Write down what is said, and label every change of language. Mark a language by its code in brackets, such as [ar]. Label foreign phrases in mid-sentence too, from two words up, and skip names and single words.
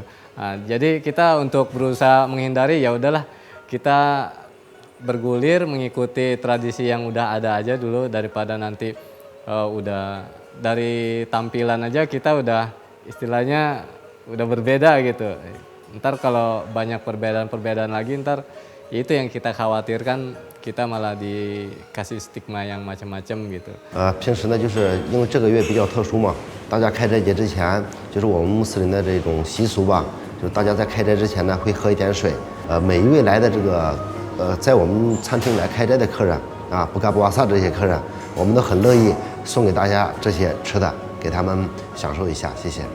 [id] Nah, jadi kita untuk berusaha menghindari ya udahlah kita bergulir mengikuti tradisi yang udah ada aja dulu daripada nanti udah dari tampilan aja kita udah istilahnya udah berbeda gitu. Ntar kalau banyak perbedaan lagi ntar itu yang kita khawatirkan kita malah dikasih stigma yang macam-macam gitu. [zh] 平时呢，就是因为这个月比较特殊嘛，大家开斋节之前，就是我们穆斯林的这种习俗吧，就是大家在开斋之前呢会喝一点水。每一位来的这个在我们餐厅来开斋的客人 [id] buka puasa [zh] 这些客人，我们都很乐意送给大家这些吃的，给他们享受一下，谢谢。